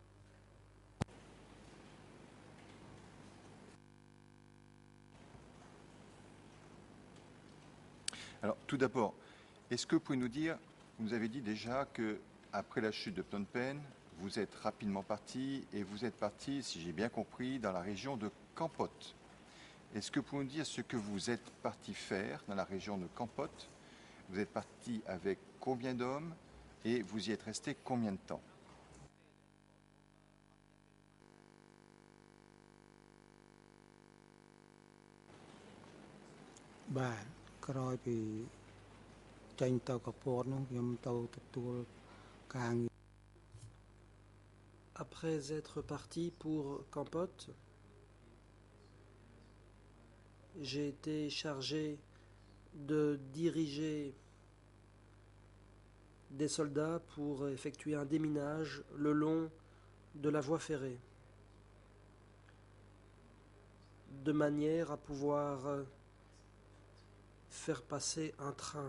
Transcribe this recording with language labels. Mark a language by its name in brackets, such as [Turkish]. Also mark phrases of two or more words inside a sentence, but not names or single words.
[French] Alors, tout d'abord, est-ce que vous pouvez nous dire, vous nous avez dit déjà que après la chute de Phnom Penh, vous êtes rapidement parti et vous êtes parti, si j'ai bien compris, dans la région de Kampot. Est-ce que vous pouvez nous dire ce que vous êtes parti faire dans la région de Kampot ? Vous êtes parti avec combien d'hommes et vous y êtes resté combien de temps ? [Khmer] បាទក្រោយពីចេញទៅកពតនោះខ្ញុំទៅទទួលការងារ [French] Après être parti pour Kampot, j'ai été chargé de diriger des soldats pour effectuer un déminage le long de la voie ferrée, de manière à pouvoir faire passer un train.